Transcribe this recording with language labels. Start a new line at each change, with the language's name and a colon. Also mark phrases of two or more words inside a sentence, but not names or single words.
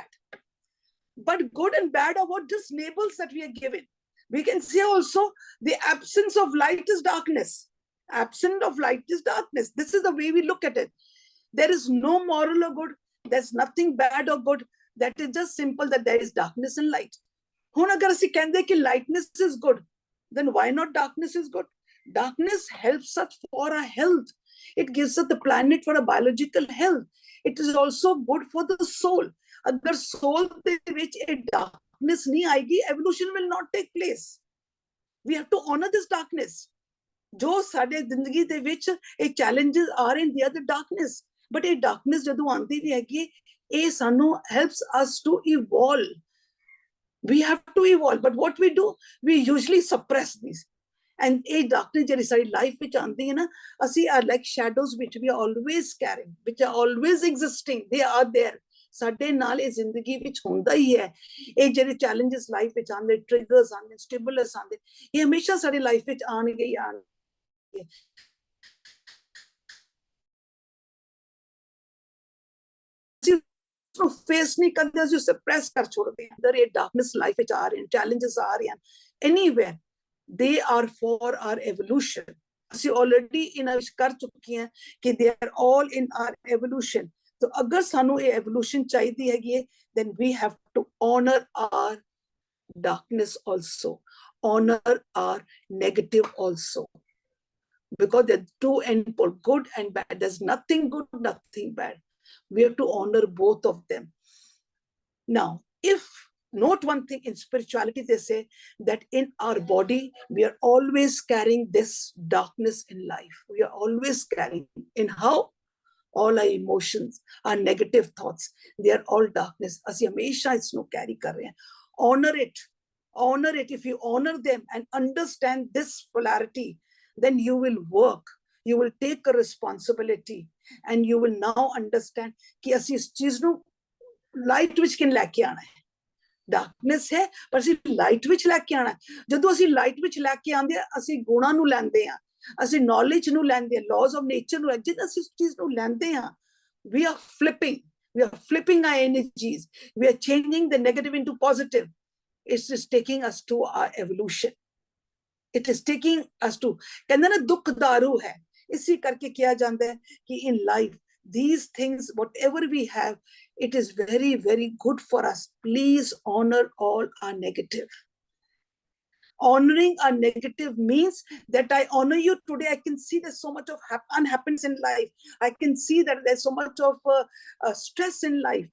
English: But good and bad are what just labels that we are given. We can say also the absence of light is darkness. Absence of light is darkness. This is the way we look at it. There is no moral or good. There's nothing bad or good. That is just simple that there is darkness and light.
Punjabi: ਹੁਣ ਅਗਰ ਅਸੀਂ ਕਹਿੰਦੇ ਕਿ
English: lightness is good, then why not darkness is good? Darkness helps us for our health. It gives us the planet for a biological health. It is also good for the soul.
Punjabi: ਅਗਰ soul ਦੇ ਵਿੱਚ ਇਹ darkness ਨਹੀਂ ਆਏਗੀ,
English: evolution will not take place. We have to honor this darkness.
Punjabi: ਜੋ ਸਾਡੇ ਜ਼ਿੰਦਗੀ ਦੇ ਵਿੱਚ ਇਹ
English: challenges are in, they are the darkness.
Punjabi: But ਇਹ darkness ਜਦੋਂ ਆਉਂਦੀ ਵੀ ਹੈਗੀ, ਇਹ ਸਾਨੂੰ
English: helps us to evolve. We have to evolve, but what we do, we usually suppress these. And a darkness
Punjabi: ਜਿਹੜੀ ਸਾਡੀ ਲਾਈਫ ਵਿੱਚ ਆਉਂਦੀ ਹੈ ਨਾ, ਅਸੀਂ
English: are like shadows which we are always carrying, which are always existing. They are there.
Punjabi: ਸਾਡੇ ਨਾਲ ਇਹ ਜ਼ਿੰਦਗੀ ਵਿੱਚ ਹੁੰਦਾ ਹੀ ਹੈ. ਇਹ ਜਿਹੜੇ challenges ਲਾਈਫ ਵਿੱਚ ਆਉਂਦੇ, triggers ਆਉਂਦੇ, stimulus ਆਉਂਦੇ, ਇਹ ਹਮੇਸ਼ਾ ਸਾਡੀ ਲਾਈਫ ਵਿੱਚ ਆਉਣਗੇ ਹੀ ਆਉਣਗੇ.
Hindi: फेस नहीं करते,
Punjabi: ਅਸੀਂ suppress ਕਰ ਛੋੜਦੇ ਹਾਂ. ਅੰਦਰ ਇਹ
English: darkness life
Punjabi: ਵਿੱਚ ਆ ਰਹੇ ਹਨ, challenges ਆ ਰਹੇ ਹਨ,
English: anywhere they are for our evolution.
Punjabi: ਅਸੀਂ already ਇਹਨਾਂ ਵਿੱਚ ਕਰ ਚੁੱਕੇ ਹਾਂ ਕਿ
English: they are all in our evolution.
Punjabi: So ਅਗਰ ਸਾਨੂੰ ਇਹ evolution ਚਾਹੀਦੀ ਹੈਗੀ ਹੈ,
English: then we have to honor our darkness also, honor our negative also, because they're two end pole, good and bad. There's nothing good, nothing bad. We have to honor both of them. Now, if note one thing, in spirituality they say that in our body we are always carrying this darkness in life. We are always carrying. In how? All our emotions, our negative thoughts, they are all darkness.
Punjabi: ਅਸੀਂ ਹਮੇਸ਼ਾ ਇਸ ਨੂੰ carry ਕਰ ਰਹੇ ਹਾਂ.
English: Honor it. Honor it. If you honor them and understand this polarity, then you will work. You will take a responsibility, and you will now understand कि
Punjabi: ਅਸੀਂ ਇਸ ਚੀਜ਼ ਨੂੰ light ਵਿੱਚ ਕਿਨ ਲੈ ਕੇ ਆਣਾ ਹੈ. darkness ਹੈ, ਪਰ ਅਸੀਂ light ਵਿੱਚ ਲੈ ਕੇ ਆਣਾ ਹੈ. ਜਦੋਂ ਅਸੀਂ light ਵਿੱਚ ਲੈ ਕੇ ਆਉਂਦੇ ਹਾਂ, ਅਸੀਂ ਗੁਣਾਂ ਨੂੰ ਲੈਂਦੇ ਹਾਂ, ਅਸੀਂ knowledge ਨੂੰ ਲੈਂਦੇ ਹਾਂ,
English: laws of nature
Punjabi: ਨੂੰ, ਜਦੋਂ ਅਸੀਂ ਇਸ ਚੀਜ਼ ਨੂੰ ਲੈਂਦੇ ਹਾਂ,
English: we are flipping our energies. We are changing the negative into positive. It's just taking us to our evolution. It is taking us to,
Punjabi: ਕਹਿੰਦੇ ਨਾ ਦੁੱਖ ਦਾਰੂ ਹੈ.
Hindi: इसी करके किया जाता है कि
English: in life these things, whatever we have, it is very, very good for us. Please honor all our negative. Honoring our negative means that I honor you today. I can see there's so much of unhappiness in life. I can see that there's so much of stress in life.